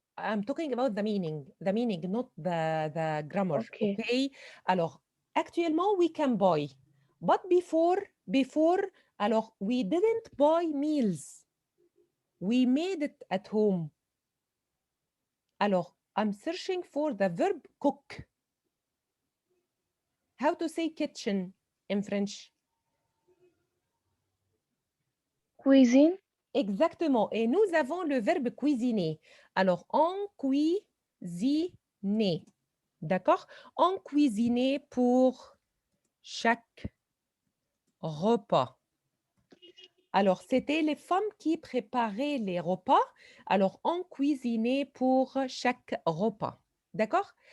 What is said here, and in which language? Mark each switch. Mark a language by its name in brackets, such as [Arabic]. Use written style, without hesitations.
[English] I'm talking about the meaning, not the grammar. Okay. Okay? [French] Alors, actuellement, [English] we can buy. But before, alors, we didn't buy meals. We made it at home. Alors, I'm searching for the verb cook. How to say kitchen in French? [French] Cuisine. Exactement. Et nous avons le verbe cuisiner. Alors, on cuisinait. D'accord? On cuisinait pour chaque repas. Alors, c'était les femmes qui préparaient les repas. Alors, on cuisinait pour chaque repas. D'accord?